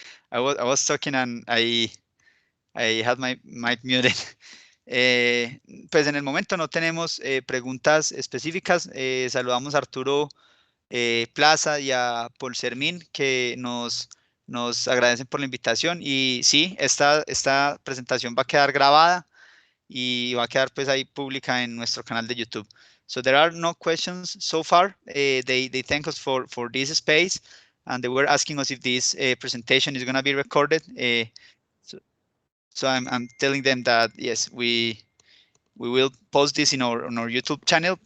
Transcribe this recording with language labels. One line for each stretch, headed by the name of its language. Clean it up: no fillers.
English: I was talking and I had my mic muted.
Spanish: Pues en el momento no tenemos preguntas específicas. Saludamos a Arturo Plaza y a Paul Sermín que nos agradecen por la invitación. Y sí, esta presentación va a quedar grabada y va a quedar pues ahí pública en nuestro canal de YouTube.
English: So there are no questions so far. They thank us for this space, and they were asking us if this presentation is going to be recorded. So I'm telling them that yes, we will post this in our YouTube channel.